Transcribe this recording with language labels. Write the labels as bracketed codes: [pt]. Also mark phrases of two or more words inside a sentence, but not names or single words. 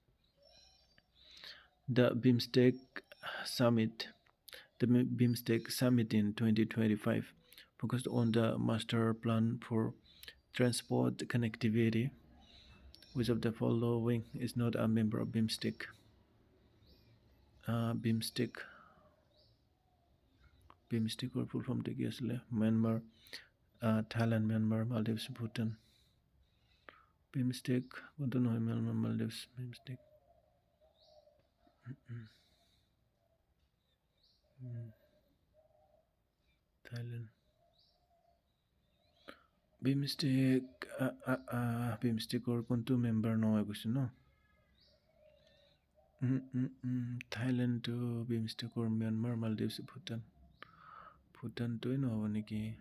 [en] the BIMSTEC summit in 2025 focused on the master plan for transport connectivity which of the following is not a member of BIMSTEC [as] BIMSTEC or [en] full form [as] take Myanmar Thailand Myanmar Maldives Bhutan BIMSTEC Bhutan Myanmar Maldives BIMSTEC Thailand BIMSTEC BIMSTEC or কোনটো মেম্বাৰ নহয় কৈছে ন Thailand to BIMSTEC or Myanmar Maldives Bhutan to'ই নহ'ব নেকি